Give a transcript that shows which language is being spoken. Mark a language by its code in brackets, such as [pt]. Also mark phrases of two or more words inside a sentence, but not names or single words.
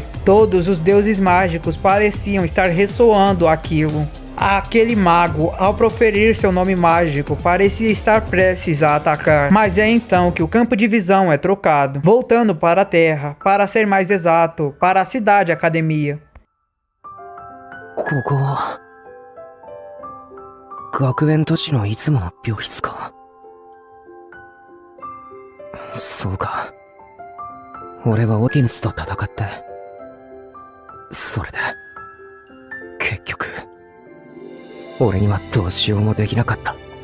[pt] Todos os deuses mágicos pareciam estar ressoando aquilo. Aquele mago, ao proferir seu nome mágico, parecia estar prestes a atacar. Mas é então que o campo de visão é trocado, voltando para a Terra, para ser mais exato, para a cidade academia. [ja] ここは学園都市のいつもの病室か。そうか。俺はオティヌスと戦って、それで結局俺にはどうしようもできなかった。